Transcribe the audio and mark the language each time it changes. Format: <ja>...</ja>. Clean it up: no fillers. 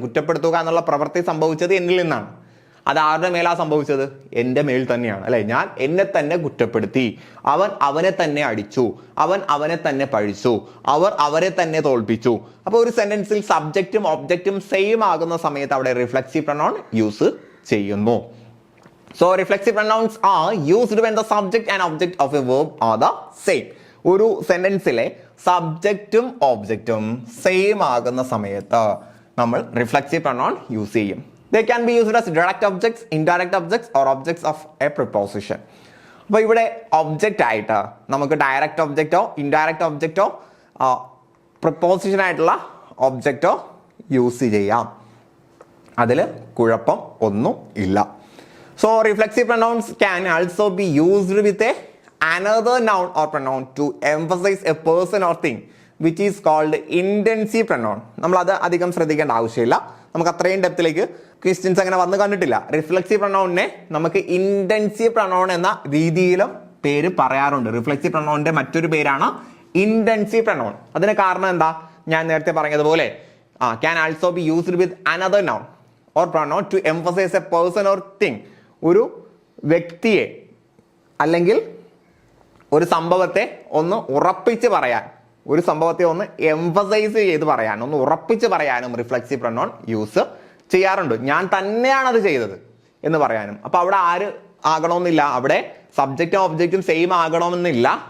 <ml>കുറ്റപ്പെടുത്തുക എന്നുള്ള പ്രവൃത്തി സംഭവിച്ചത് എന്നിൽ നിന്നാണ്. അത് ആരുടെ മേലാ സംഭവിച്ചത്? എൻ്റെ മേൽ തന്നെയാണ് അല്ലെ? ഞാൻ എന്നെ തന്നെ കുറ്റപ്പെടുത്തി, അവൻ അവനെ തന്നെ അടിച്ചു, അവൻ അവനെ തന്നെ പഴിച്ചു, അവർ അവരെ തന്നെ തോൽപ്പിച്ചു. അപ്പൊ ഒരു സെന്റൻസിൽ സബ്ജക്റ്റും ഒബ്ജക്റ്റും സെയിം ആകുന്ന സമയത്ത് അവിടെ റിഫ്ലക്സീവ് പ്രൊനൗൺ യൂസ് ചെയ്യുന്നു.</ml> <en>So reflexive pronouns are used when the subject and object of a verb are the same.</en> <ml>ഒരു സെന്റൻസിലെ സബ്ജക്റ്റും ഒബ്ജക്റ്റും സെയിം ആകുന്ന സമയത്ത് നമ്മൾ റിഫ്ലക്സീവ് പ്രൊനൗൺ യൂസ് ചെയ്യും.</ml> <en>They can be used as direct objects, indirect objects or objects of a preposition.</en> <ml>അപ്പോൾ ഇവിടെ object ആയിട്ട് നമുക്ക് direct ഒബ്ജക്റ്റോ indirect ഒബ്ജക്റ്റോ preposition ആയിട്ടുള്ള ഒബ്ജക്റ്റോ യൂസ് ചെയ്യാം. അതിൽ കുഴപ്പം ഒന്നും ഇല്ല.</ml> <en>So reflexive pronouns can also be used with another noun or pronoun to emphasize a person or thing, which is called intensive pronoun.</en> <ml>നമ്മൾ അത് അധികം ശ്രദ്ധിക്കേണ്ട ആവശ്യമില്ല, നമുക്ക് അത്രയും ഡെപ്തിലേക്ക് ക്വസ്റ്റ്യൻസ് അങ്ങനെ വന്ന് കണ്ടിട്ടില്ല. റിഫ്ലെക്സീവ് പ്രൊനൗണിനെ നമുക്ക് ഇന്റൻസീവ് പ്രൊനൗൺ എന്ന രീതിയിലും പേര് പറയാറുണ്ട്. റിഫ്ലെക്സീവ് പ്രൊനൗണിന്റെ മറ്റൊരു പേരാണ് ഇന്റൻസീവ് പ്രൊനൗൺ. അതിന് കാരണം എന്താ? ഞാൻ നേരത്തെ പറഞ്ഞതുപോലെ</ml> <en>can also be used with another noun or pronoun to emphasize a person or thing.</en> <ml>ഒരു വ്യക്തിയെ അല്ലെങ്കിൽ ഒരു സംഭവത്തെ ഒന്ന് ഉറപ്പിച്ച് പറയാൻ, ഒരു സംഭവത്തെ ഒന്ന് എംഫസൈസ് ചെയ്ത് പറയാൻ, ഒന്ന് ഉറപ്പിച്ച് പറയാനും റിഫ്ലെക്സീവ് പ്രൊനൗൺ യൂസ് ചെയ്യാറുണ്ട്. ഞാൻ തന്നെയാണ് അത് ചെയ്തത് എന്ന് പറയാനും. അപ്പൊ അവിടെ ആര് ആകണമെന്നില്ല, അവിടെ സബ്ജക്റ്റും ഒബ്ജക്റ്റും സെയിം ആകണമെന്നില്ല.</ml>